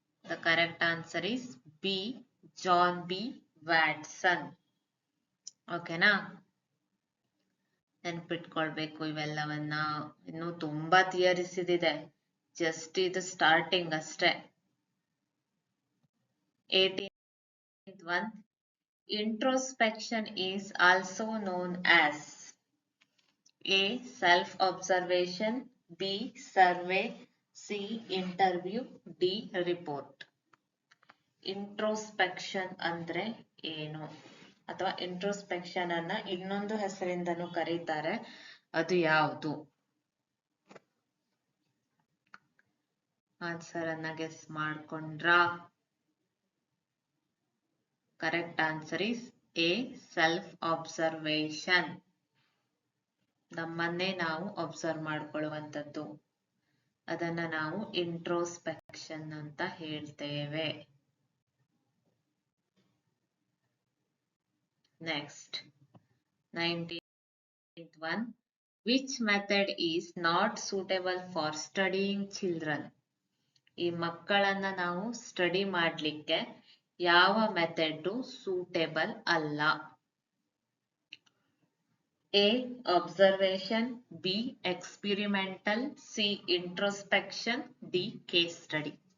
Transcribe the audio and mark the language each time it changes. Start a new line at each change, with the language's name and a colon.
English: The correct answer is B John B Watson.
Kannada: ಓಕೆನಾ, ನೆನ್ಪಿಟ್ಕೊಳ್ಬೇಕು ಇವೆಲ್ಲವನ್ನ. ಇನ್ನು ತುಂಬಾ ಥಿಯರೀಸ್ ಇದೆ, ಜಸ್ಟ್ ಇದು ಸ್ಟಾರ್ಟಿಂಗ್ ಅಷ್ಟೇ.
English: 18th one, introspection is also known as A self observation, B survey, C interview, D report.
Kannada: Introspection ಅಂದ್ರೆ ಏನು, ಅಥವಾ ಇಂಟ್ರೋಸ್ಪೆಕ್ಷನ್ ಅನ್ನ ಇನ್ನೊಂದು ಹೆಸರಿಂದನೂ ಕರೀತಾರೆ, ಅದು ಯಾವುದು? ಆನ್ಸರ್ ಅನ್ನ guess ಮಾಡ್ಕೊಂಡ್ರಾ?
English: Correct answer is A self observation.
Kannada: ನಮ್ಮನ್ನೇ ನಾವು ಅಬ್ಸರ್ವ್ ಮಾಡ್ಕೊಳ್ಳುವಂಥದ್ದು, ಅದನ್ನ ನಾವು ಇಂಟ್ರೋಸ್ಪೆಕ್ಷನ್ ಅಂತ ಹೇಳ್ತೇವೆ.
English: Next 19th one, which method is not suitable for studying children?
Kannada: ಈ ಮಕ್ಕಳನ್ನ ನಾವು ಸ್ಟಡಿ ಮಾಡ್ಲಿಕ್ಕೆ ಯಾವ ಮೆಥಡ್ ಸೂಟೇಬಲ್ ಅಲ್ಲ?
English: A observation, B experimental, C introspection, D case study.